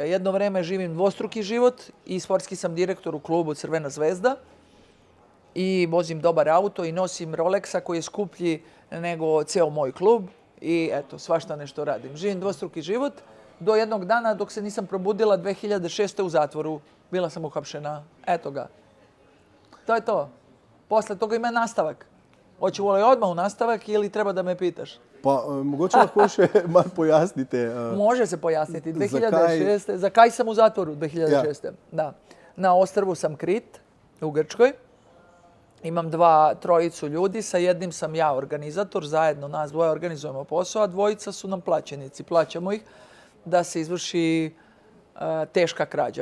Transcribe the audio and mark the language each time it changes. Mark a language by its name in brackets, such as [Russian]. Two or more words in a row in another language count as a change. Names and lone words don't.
[Serbian] Jedno vreme živim dvostruki život i sportski sam direktor u klubu Crvena zvezda i vozim dobar auto i nosim Rolexa koji je skuplji nego ceo moj klub i eto, svašta nešto radim. Živim dvostruki život do jednog dana dok se nisam probudila 2006. u zatvoru. Bila sam uhapšena. Eto ga. To je to. Posle toga ima nastavak. Hoću volio odmah u nastavak ili treba da me pitaš? [Slovenian] Pa mogoče lahko še malo pojasnite. [Serbian] Može se pojasniti. 2006. Zakaj sam u zatvoru 2006. Da. Na ostrvu sam Krit u Grčkoj. Imam trojicu ljudi, sa jednim sam ja organizator, zajedno nas dvoje organizujemo posao, a dvojica su nam plaćenici. Plaćamo ih da se izvrši teška krađa.